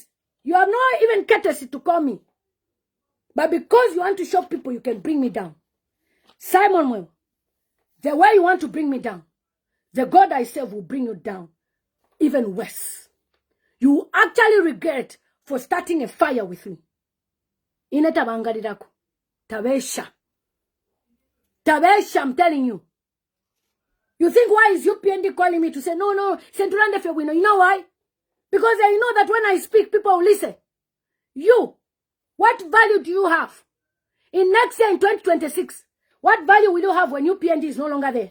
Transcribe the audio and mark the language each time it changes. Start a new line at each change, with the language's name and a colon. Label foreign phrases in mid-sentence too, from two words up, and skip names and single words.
English: You have not even courtesy to call me. But because you want to show people you can bring me down. Simon Mwewa, the way you want to bring me down, the God I serve will bring you down. Even worse. You actually regret for starting a fire with me.
Bemba: Ineta bangalirako. Tabesha. Tabesha,
English: I'm telling you. You think why is UPND calling me to say, no, Centurande Fewino. You know why? Because they know that when I speak, people will listen. You, what value do you have? In next year, in 2026, what value will you have when UPND is no longer there?